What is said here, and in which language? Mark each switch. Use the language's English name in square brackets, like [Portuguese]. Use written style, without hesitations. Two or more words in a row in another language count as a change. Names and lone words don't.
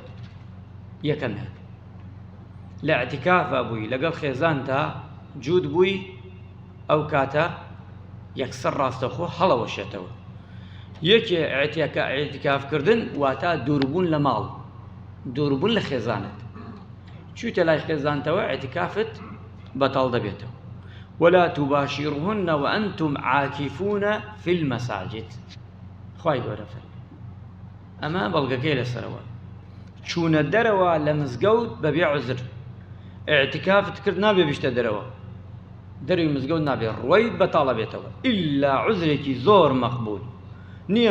[Central Kurdish] یەکەمیان لە ئیعتیکافە بووی لەگەڵ خێزان تا جوود بووی، ئەو کاتە یەکسەر ڕاستەخۆ هەڵەوەشێتەوە. یەکێ ئیعتیکافکردن واتە دووربوون لە ماڵ، دووربوون لە خێزانت. چوویتە لای خێزانتەوە ئیعتیکافت بەتاڵ دەبێتەوە. [Arabic] ولا تباشرهن وأنتم عاكفون في المساجد. [Central Kurdish] خوای گەورە فەرمێ ئەمە بەڵگەکەی لەسەرەوە، چوونە دەرەوە لە مزگەوت بەبێ عوزر. ئیعتیکافت کرد نابێ بیشتە دەرەوە، دەروی مزگەوت نابێ، ڕۆیت بەتاڵە بێتەوە، ئیلا عوزرێکی زۆر مەقبول نییە.